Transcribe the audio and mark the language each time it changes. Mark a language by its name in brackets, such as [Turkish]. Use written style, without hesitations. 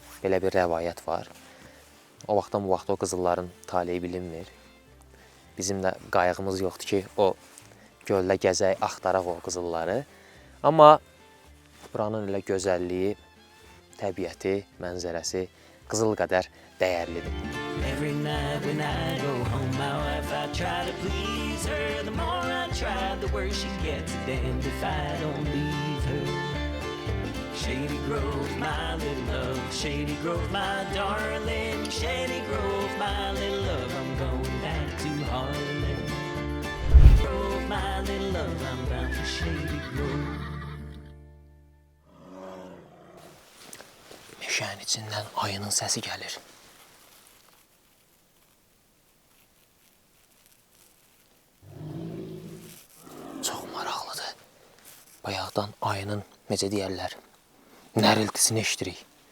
[Azerbaijani] Belə bir rəvayət var. O vaxtdan bu vaxt o qızılların taleyi bilinmir. Bizim də qayğımız yoxdur ki, o göldə gəzək, axtaraq o qızılları. Amma buranın elə gözəlliyi, təbiəti, mənzərəsi qızıl qədər dəyərlidir. [English] Every night when I go home, my wife, I try to please her. The more I try, the worse she gets. Damned if I don't leave her. Shady Grove, my little love. Shady Grove, my darling. Shady Grove, my little love. I'm going back to Harlem. Oh, my little love, I'm bound for Shady Grove. [Azerbaijani] Meşənin içindən ayının səsi gəlir. Çox maraqlıdır. Bayaqdan ayının, necə deyərlər, nəriltisini eşidirik.